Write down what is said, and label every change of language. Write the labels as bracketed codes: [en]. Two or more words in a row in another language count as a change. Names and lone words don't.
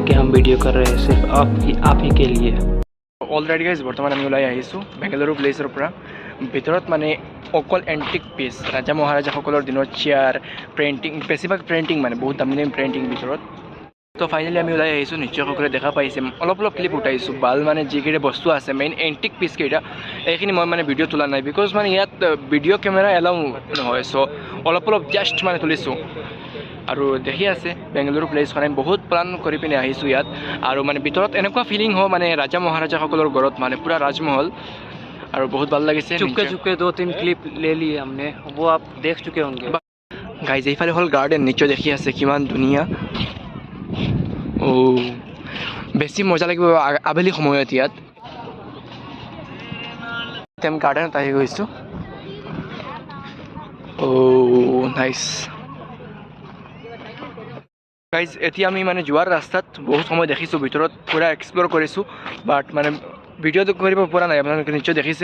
[hi] वीडियो कर रहे हैं सिर्फ आप ही के लिए। [en] already guys [as] বৰ্তমান আমি ওলাই আহিছোঁ বেংগালুৰু প্লেচৰ পৰা। ভিতৰত মানে অকল [en] antique piece, [as] ৰাজা মহাৰাজাসকলৰ দিনৰ চেয়াৰ, পেইণ্টিং, বেছিভাগ পেইণ্টিং মানে বহুত দামী দামী পেইণ্টিং ভিতৰত। তো ফাইনেলি আমি ওলাই আহিছোঁ, নিশ্চয় সকলোৱে দেখা পাইছে। অলপ অলপ ক্লিপ উঠাইছোঁ, ভাল মানে যিকেইটা বস্তু আছে [en] main antique [as] পিচকেইটা, এইখিনি মই মানে ভিডিঅ' তোলা নাই বিকজ মানে ইয়াত [en] video camera allow [as] নহয়। চ' অলপ অলপ জাষ্ট মানে তুলিছোঁ। আৰু দেখি আছে বেংগালুৰু প্লেচখন আমি বহুত প্লান কৰি পিনে আহিছোঁ ইয়াত। আৰু মানে ভিতৰত এনেকুৱা ফিলিং হয় মানে ৰাজা মহাৰাজাসকলৰ ঘৰত মানে পূৰা ৰাজমহল, আৰু বহুত ভাল লাগিছে। [hi] चुपके चुपके 2-3 क्लिप ले लिए हमने, वो आप देख चुके होंगे। [as] গাইজ এইফালে হ'ল গাৰ্ডেন, নিশ্চয় দেখি আছে কিমান ধুনীয়া। বেছি মজা লাগিব আবেলি সময়ত ইয়াত। আমি গাৰ্ডেনত আহি গৈছোঁ। [en] nice guys, [as] এতিয়া আমি মানে যোৱাৰ ৰাস্তাত বহুত সময় দেখিছোঁ, ভিতৰত পূৰা এক্সপ্ল'ৰ কৰিছোঁ, বাট মানে ভিডিঅ'টো কৰিব পৰা নাই, আপোনালোকে নিশ্চয় দেখিছে।